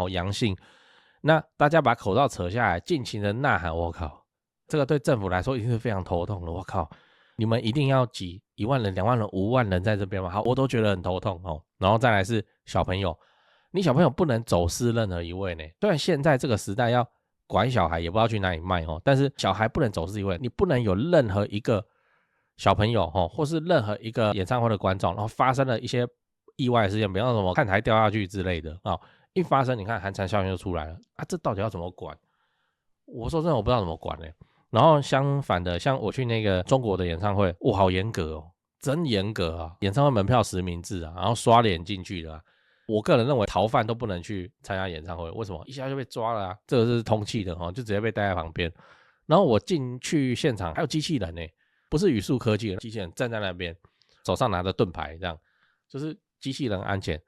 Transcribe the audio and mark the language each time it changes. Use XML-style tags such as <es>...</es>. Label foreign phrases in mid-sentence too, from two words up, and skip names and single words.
<zh>陽性，那大家把口罩扯下來，盡情的吶喊，我靠，這個對政府來說一定是非常頭痛的。我靠，你們一定要擠1萬人、2萬人、5萬人在這邊嗎？好，我都覺得很頭痛然後再來是小朋友，你小朋友不能走失任何一位呢。雖然現在這個時代要管小孩也不知道去哪裡賣但是小孩不能走失一位，你不能有任何一個小朋友或是任何一個演唱会的觀众，然後發生了一些意外的事件，比方什麼看台掉下去之類的一發生，你看寒蟬效應就出來了這到底要怎麼管？我說真的，我不知道怎麼管然後相反的，像我去那個中國的演唱會，好嚴格真嚴格演唱會門票實名制然後刷臉進去的我個人認為逃犯都不能去參加演唱會，為什麼？一下就被抓了這個是通緝的就直接被帶在旁邊。然後我進去現場還有機器人不是語速科技的機器人站在那邊，手上拿着盾牌，這樣就是機器人安檢。</zh>